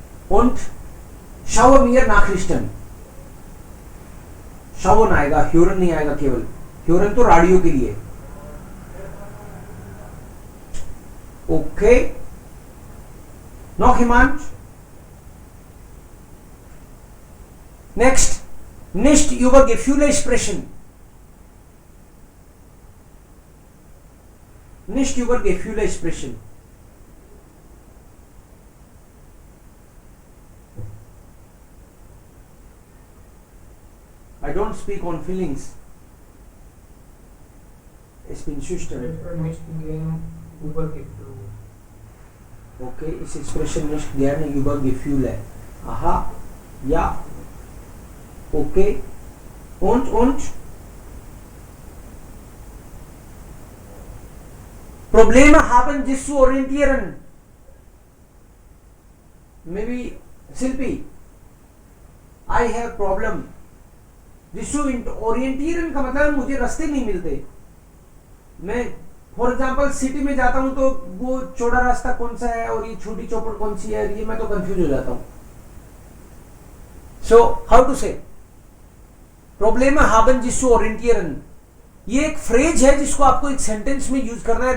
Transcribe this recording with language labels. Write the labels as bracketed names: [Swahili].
[German] Und schaue mir Nachrichten. [Hindi] Schauen आएगा, hören नहीं आएगा केवल। hören तो रेडियो के लिए। [German] Okay? Noch jemand? [English] Next. [German] Nicht über Gefühle sprechen. Nicht über Gefühle sprechen. [English] I don't speak on feelings. [German] Ich bin schüchtern. Nicht gegen Übergefühle. Okay, ich spreche nicht gerne über Gefühle. Aha, ja. Okay. Und? Probleme haben, sich zu orientieren. [English] Maybe Silpi, I have problem. [Hindi] जिसको orientation का मतलब मुझे रास्ते नहीं मिलते। मैं for example city में जाता हूं तो वो चौड़ा रास्ता कौन सा है और ये छोटी चौपड़ कौन सी है, ये मैं तो कंफ्यूज हो जाता हूं। सो हाउ टू से problem [German] haben sich zu orientieren, [Hindi] ये एक फ्रेज है जिसको आपको एक सेंटेंस में यूज करना है।